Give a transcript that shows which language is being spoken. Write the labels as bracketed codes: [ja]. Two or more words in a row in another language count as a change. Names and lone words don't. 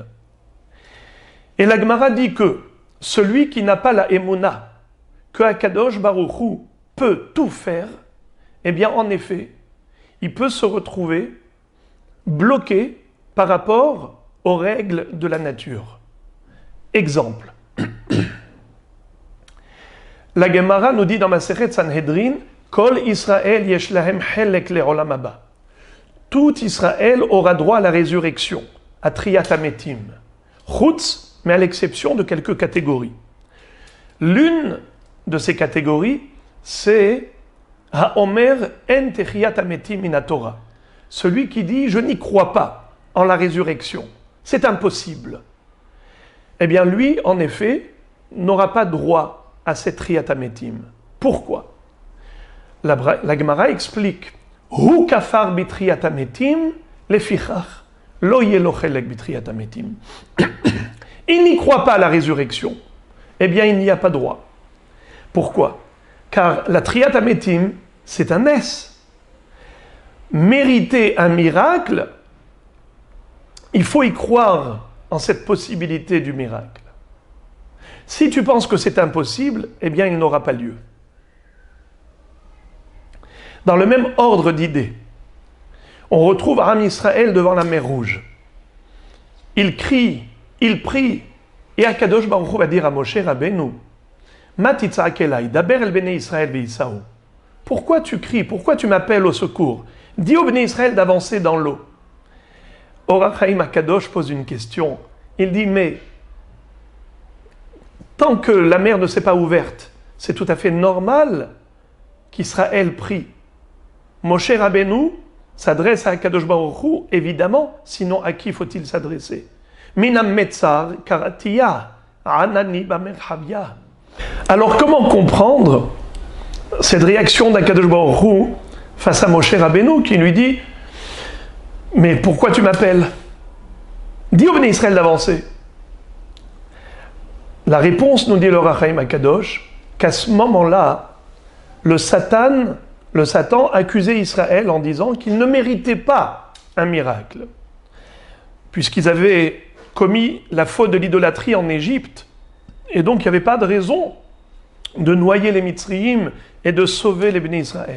[fr] Et la Gemara dit que celui qui n'a pas la émouna, que [he] הקדוש ברוך הוא [fr] peut tout faire, eh bien en effet, il peut se retrouver bloqué par rapport aux règles de la nature. Exemple. La Gemara nous dit dans Masechet Sanhedrin, [he] כל ישראל יש להם חלק לעולם הבא. [fr] Tout Israël aura droit à la résurrection, à [he] תחיית המתים. [fr] Chutz, mais à l'exception de quelques catégories. L'une de ces catégories, c'est [he] האומר אין תחיית המתים מן התורה. [fr] Celui qui dit, je n'y crois pas en la résurrection. C'est impossible. Eh bien, lui, en effet, n'aura pas droit à cette [he] תחיית המתים. Pourquoi? La Gemara explique הוא כפר בתחיית המתים לפיכך לא יהיה לו חלק בתחיית המתים. [fr] Il n'y croit pas à la résurrection. Eh bien, il n'y a pas droit. Pourquoi? Car la [he] תחיית המתים, [fr] c'est un nes. Mériter un miracle, il faut y croire en cette possibilité du miracle. Si tu penses que c'est impossible, eh bien, il n'aura pas lieu. Dans le même ordre d'idées, on retrouve [he] עם ישראל [fr] devant la mer Rouge. Il crie, il prie, et [he] הקדוש ברוך הוא [fr] va dire à Moshe Rabbeinu, [he] מה תצעק אלי דבר אל בני ישראל ויסעו. [fr] Pourquoi tu cries? Pourquoi tu m'appelles au secours? Dis au [he] בני ישראל [fr] d'avancer dans l'eau. Or HaChaim HaKadosh pose une question. Il dit, mais tant que la mer ne s'est pas ouverte, c'est tout à fait normal qu'Israël prie. Moshe Rabbeinu s'adresse à [he] קדוש ברוך הוא, [fr] évidemment, sinon à qui faut-il s'adresser? [he] מן המצר קראתי יה, ענני במרחב יה. [fr] Alors comment comprendre cette réaction d' [he] הקדוש ברוך הוא [fr] face à Moshe Rabbeinu qui lui dit, mais pourquoi tu m'appelles? Dis au [he] בני ישראל [fr] d'avancer. La réponse, nous dit le Rachaim HaKadosh, qu'à ce moment-là, le Satan accusait Israël en disant qu'il ne méritait pas un miracle, puisqu'ils avaient commis la faute de l'idolâtrie en Égypte, et donc il n'y avait pas de raison de noyer les Mitzrayim et de sauver les [he] בני ישראל.